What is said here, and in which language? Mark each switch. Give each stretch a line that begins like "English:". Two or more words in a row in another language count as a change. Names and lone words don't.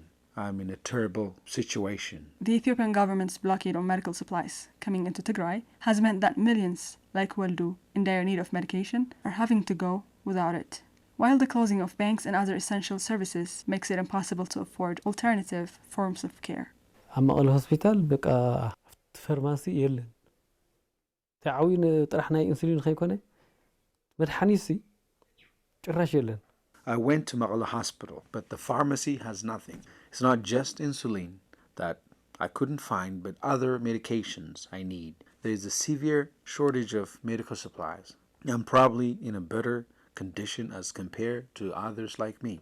English: I'm in a terrible situation. The Ethiopian government's blockade on medical supplies coming into Tigray has meant that millions, like Waldu, in dire need of medication, are having to go without it. While the closing of banks and other essential services makes it impossible to afford alternative forms of care.
Tigrinya: ኣብ መቐለ ሆስፒታል በቃ ፋርማሲ የለን ተዓዊን ጥራሕ ናይ ኢንሱሊን ኸይኮነ መድሓኒት ጭራሽ የለን
English: I went to Maqala Hospital, but the pharmacy has nothing. It's not just insulin that I couldn't find, but other medications I need. There is a severe shortage of medical supplies. I'm probably in a better condition as compared to others like me.